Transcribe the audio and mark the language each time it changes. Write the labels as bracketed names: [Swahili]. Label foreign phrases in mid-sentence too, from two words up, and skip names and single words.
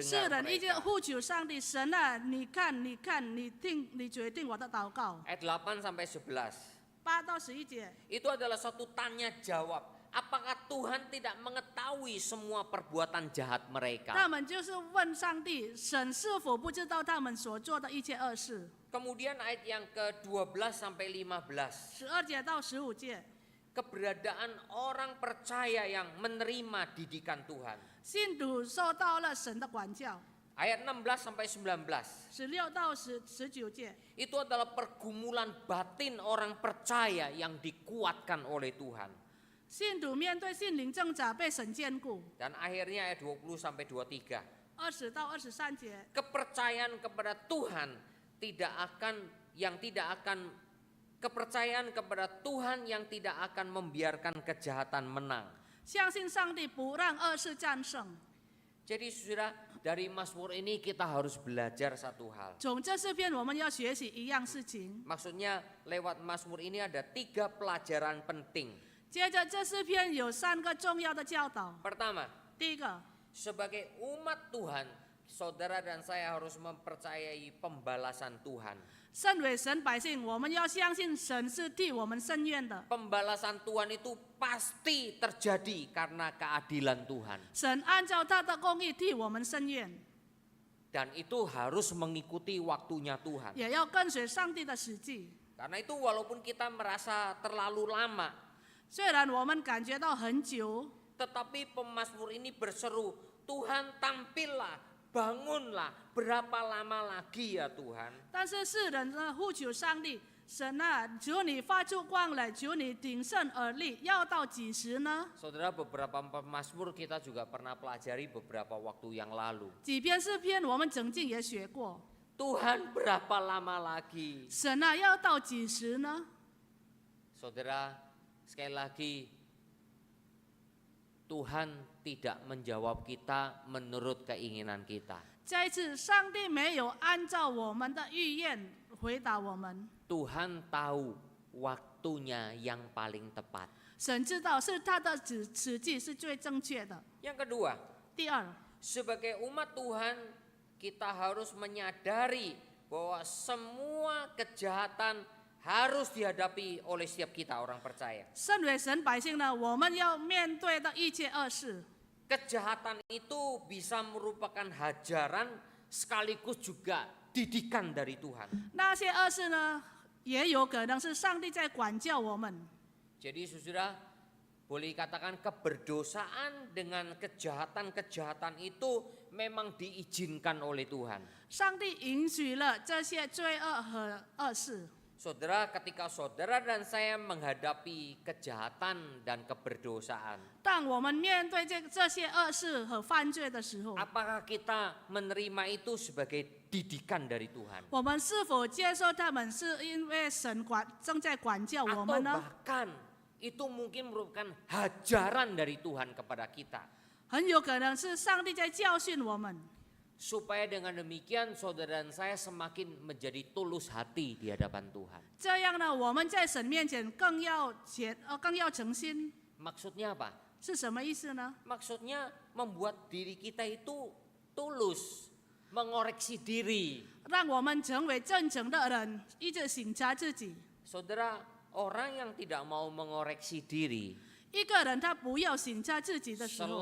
[Chinese] 世人一直 [Indonesian] mereka. [Chinese] 呼求上帝，神啊，你看，你看，你听，你决定我的祷告。 [Indonesian] Ayat 8 sampai 11, [Chinese] 8 到11节， [Indonesian] itu adalah suatu tanya jawab. Apakah Tuhan tidak mengetahui semua perbuatan jahat mereka? [Chinese] 他们就是问上帝，神是否不知道他们所做的一切恶事？ [Indonesian] Kemudian ayat yang ke-12 sampai 15, [Chinese] 12 节到15节， [Indonesian] keberadaan orang percaya yang menerima didikan Tuhan. [Chinese] 信徒受到了神的管教。 [Indonesian] Ayat 16 sampai 19, [Chinese] 16 到19节， [Indonesian] itu adalah pergumulan batin orang percaya yang dikuatkan oleh Tuhan. [Chinese] 信徒面对心灵挣扎，被神坚固。 [Indonesian] Dan akhirnya ayat 20 sampai 23, [Chinese] 20 到23节， [Indonesian] kepercayaan kepada Tuhan kepercayaan kepada Tuhan yang tidak akan membiarkan kejahatan menang. [Chinese] 相信上帝不让恶事战胜。 [Indonesian] Jadi saudara, dari Mazmur ini kita harus belajar satu hal. [Chinese] 从这诗篇，我们要学习一样事情。 [Indonesian] Maksudnya lewat Mazmur ini ada 3 pelajaran penting. [Chinese] 接着，这诗篇有3个重要的教导。 [Indonesian] Pertama, [Chinese] 第一个， [Indonesian] sebagai umat Tuhan, saudara dan saya harus mempercayai pembalasan Tuhan. [Chinese] 身为神百姓，我们要相信神是替我们伸冤的。 [Indonesian] Pembalasan Tuhan itu pasti terjadi karena keadilan Tuhan. [Chinese] 神按照他的公义替我们伸冤， [Indonesian] Dan itu harus mengikuti waktunya Tuhan. [Chinese] 也要跟随上帝的实际。 [Indonesian] Karena itu walaupun kita merasa terlalu lama, [Chinese] 虽然我们感觉到很久， [Indonesian] tetapi pemazmur ini berseru, Tuhan tampillah, bangunlah, berapa lama lagi ya Tuhan? [Chinese] 但是世人呢呼求上帝，神啊，求你发出光来，求你挺身而立，要到几时呢？ [Indonesian] Saudara, beberapa pemazmur kita juga pernah pelajari beberapa waktu yang lalu. [Chinese] 几篇诗篇我们曾经也学过， [Indonesian] Tuhan berapa lama lagi? [Chinese] 神啊，要到几时呢？ [Indonesian] Saudara, sekali lagi, Tuhan tidak menjawab kita menurut keinginan kita. [Chinese] 再一次，上帝没有按照我们的意愿回答我们， [Indonesian] Tuhan tahu waktunya yang paling tepat. [Chinese] 神知道是他的时机是最正确的。 [Indonesian] Yang kedua, [Chinese] 第二， [Indonesian] sebagai umat Tuhan, kita harus menyadari bahwa semua kejahatan harus dihadapi oleh setiap kita orang percaya. [Chinese] 身为神百姓呢，我们要面对的一切恶事， [Indonesian] Kejahatan itu bisa merupakan hajaran sekaligus juga didikan dari Tuhan. [Chinese] 那些恶事呢，也有可能是上帝在管教我们。 [Indonesian] Jadi saudara, boleh dikatakan keberdosaan dengan kejahatan-kejahatan itu memang diizinkan oleh Tuhan. [Chinese] 上帝允许了这些罪恶和恶事。 [Indonesian] Saudara, ketika saudara dan saya menghadapi kejahatan dan keberdosaan, [Chinese] 当我们面对这些恶事和犯罪的时候， [Indonesian] apakah kita menerima itu sebagai didikan dari Tuhan? [Chinese] 我们是否接受他们是因为神正在管教我 [Indonesian] Atau [Chinese] 们呢？ [Indonesian] bahkan itu mungkin merupakan hajaran dari Tuhan kepada kita. [Chinese] 很有可能是上帝在教训我们， [Indonesian] Supaya dengan demikian saudara dan saya semakin menjadi tulus hati di hadapan Tuhan. [Chinese] 这样呢，我们在神面前更要诚心。 [Indonesian] Maksudnya apa? [Chinese] 是什么意思呢？ [Indonesian] Maksudnya membuat diri kita itu tulus, mengoreksi diri. [Chinese] 让我们成为真诚的人，一直省察自己。 [Indonesian] Saudara, orang yang tidak mau mengoreksi diri [Chinese] 一个人他不要省察自己的时候，